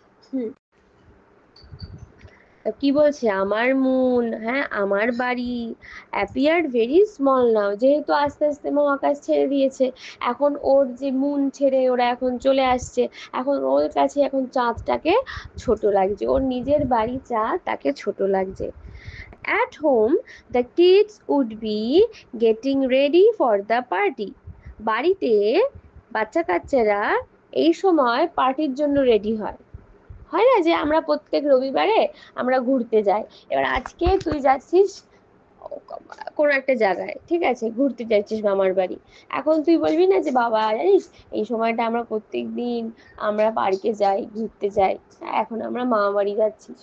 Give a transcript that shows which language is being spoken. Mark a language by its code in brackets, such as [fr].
[bn] হুম, কি বলছে, আমার মুন, হ্যাঁ আমার বাড়ি, [en] appeared very small now, [bn] যেহেতু আস্তে আস্তে মহাকাশ ছেড়ে দিয়েছে, এখন ওর যে মুন ছেড়ে ওরা এখন চলে আসছে, এখন ওর কাছে এখন চাঁদটাকে ছোট লাগছে, ওর নিজের বাড়ি চাঁদ তাকে ছোট লাগছে। [en] At home, the kids would be getting ready for the party. [bn] বাড়িতে বাচ্চা কাচ্চারা এই সময় পার্টির জন্য রেডি হয়। হয় না যে আমরা প্রত্যেক রবিবারে আমরা ঘুরতে যাই, এবার আজকে তুই যাচ্ছিস কোনো একটা জায়গায়, ঠিক আছে, ঘুরতে যাচ্ছিস মামার বাড়ি, এখন তুই বলবি না যে বাবা জানিস এই সময়টা আমরা প্রত্যেক দিন আমরা পার্কে যাই, ঘুরতে যাই, এখন আমরা মামা বাড়ি যাচ্ছি।